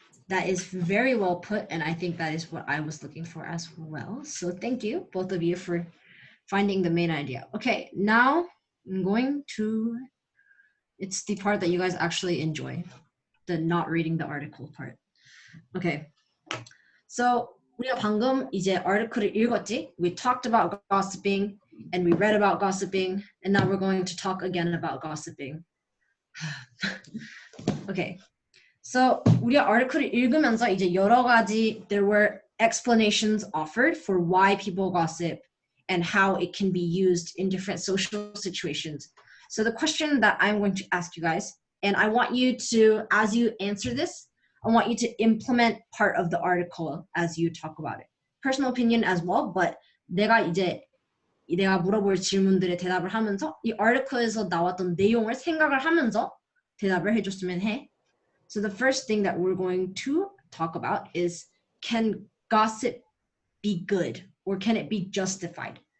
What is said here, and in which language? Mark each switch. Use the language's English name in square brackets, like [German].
[English] That is very well put, and I think that is what I was looking for as well. So thank you, both of you, for finding the main idea. Okay, now I'm going to, it's the part that you guys actually enjoy, the not reading the article part. Okay, so [Korean] 우리가 방금 이제 article을 읽었지? [English] We talked about gossiping, and we read about gossiping, and now we're going to talk again about gossiping. Okay. So [Korean] 우리가 article을 읽으면서 이제 여러 가지 [English] there were explanations offered for why people gossip and how it can be used in different social situations. So the question that I'm going to ask you guys, and I want you to, as you answer this, I want you to implement part of the article as you talk about it. Personal opinion as well, but [Korean] 내가 물어볼 질문들에 대답을 하면서 이 article에서 나왔던 내용을 생각을 하면서 대답을 해줬으면 해. [English] So the first thing that we're going to talk about is, can gossip be good or can it be justified?